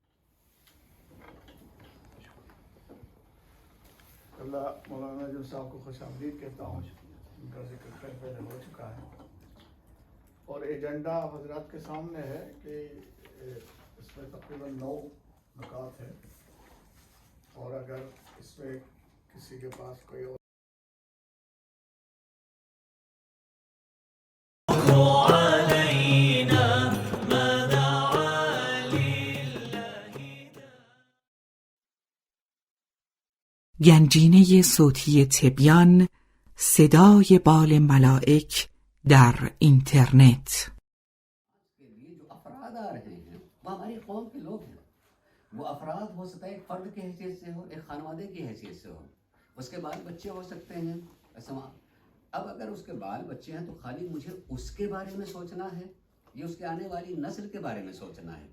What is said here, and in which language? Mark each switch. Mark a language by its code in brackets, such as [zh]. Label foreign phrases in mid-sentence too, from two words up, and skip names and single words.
[ur] اللہ مولانا جو صاحب کو خوش آمدید کہتا ہوں. ان کا ذکر خیر پہلے ہو چکا ہے اور ایجنڈا حضرات کے سامنے ہے کہ اس میں تقریباً 9 نکات ہیں، اور اگر اس میں کسی کے پاس کوئی اور [fa] گنجینه صوتی تبیان، صدای بال ملائک در اینترنت. [ur] کے لیے جو افراد آ رہے ہیں وہ ہماری قوم کے لوگ ہیں. وہ افراد ہو سکتا ہے ایک فرد کی حیثیت سے ہو، ایک خانوادے کی حیثیت سے ہو، اس کے بال بچے ہو سکتے ہیں. اب اگر اس کے بال بچے ہیں تو خالی مجھے اس کے بارے میں سوچنا ہے، یہ اس کے آنے والی نسل کے بارے میں سوچنا ہے.